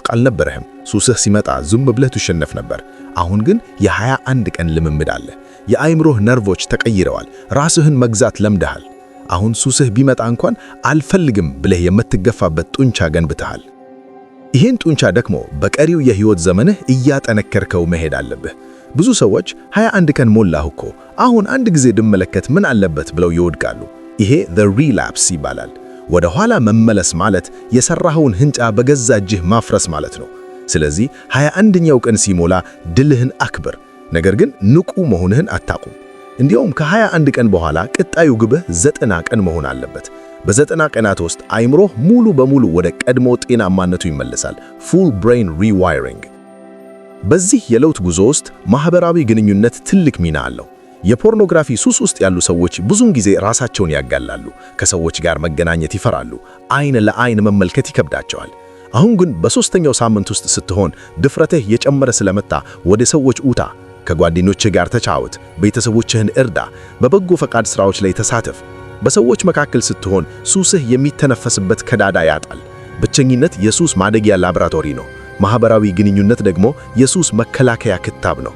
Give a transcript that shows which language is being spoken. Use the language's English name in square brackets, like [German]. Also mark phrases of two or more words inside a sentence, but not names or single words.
[Amharic] አልነበረህም። ሱስህ ሲመጣ ዝም ብለህ ትሸነፍ ነበር። አሁን ግን የ21 ቀን ልምምድ አለ። የአይምሮህ ነርቮች ተቀይረዋል። ራስህን መግዛት ለምደሃል። አሁን ሱስህ ቢመጣ እንኳን አልፈልግም ብለህ የምትገፋበት ጡንቻ ገንብተሃል። ይህን ጡንቻ ደግሞ በቀሪው የህይወት ዘመንህ እያጠነከርከው መሄድ አለብህ። ብዙ ሰዎች 21 ቀን ሞላህ እኮ አሁን አንድ ጊዜ ድመለከት ምን አለበት ብለው ይወድቃሉ። ይሄ [English] the relapse [Amharic] ይባላል። ወደ ኋላ መመለስ ማለት የሰራኸውን ህንፃ በገዛ እጅህ ማፍረስ ማለት ነው። ስለዚህ 21ኛው ቀን ሲሞላ ድልህን አክብር፣ ነገር ግን ንቁ መሆንህን አታቁም። እንዲያውም ከ21 ቀን በኋላ ቀጣዩ ግብህ 90 ቀን መሆን አለበት። በ90 ቀናት ውስጥ አይምሮህ ሙሉ በሙሉ ወደ ቀድሞ ጤናማነቱ ይመለሳል። [English] full brain rewiring። [Amharic] በዚህ የለውጥ ጉዞ ውስጥ ማህበራዊ ግንኙነት ትልቅ ሚና አለው። የፖርኖግራፊ ሱስ ውስጥ ያሉ ሰዎች ብዙውን ጊዜ ራሳቸውን ያጋላሉ። ከሰዎች ጋር መገናኘት ይፈራሉ። አይን ለአይን መመልከት ይከብዳቸዋል። አሁን ግን በሶስተኛው ሳምንት ውስጥ ስትሆን ድፍረትህ የጨመረ ስለመጣ ወደ ሰዎች ውጣ፣ ከጓደኞችህ ጋር ተጫወት፣ ቤተሰቦችህን እርዳ፣ በበጎ ፈቃድ ሥራዎች ላይ ተሳተፍ። በሰዎች መካከል ስትሆን ሱስህ የሚተነፈስበት ቀዳዳ ያጣል። ብቸኝነት የሱስ ማደጊያ ላቦራቶሪ ነው። ማህበራዊ ግንኙነት ደግሞ የሱስ መከላከያ ክታብ ነው።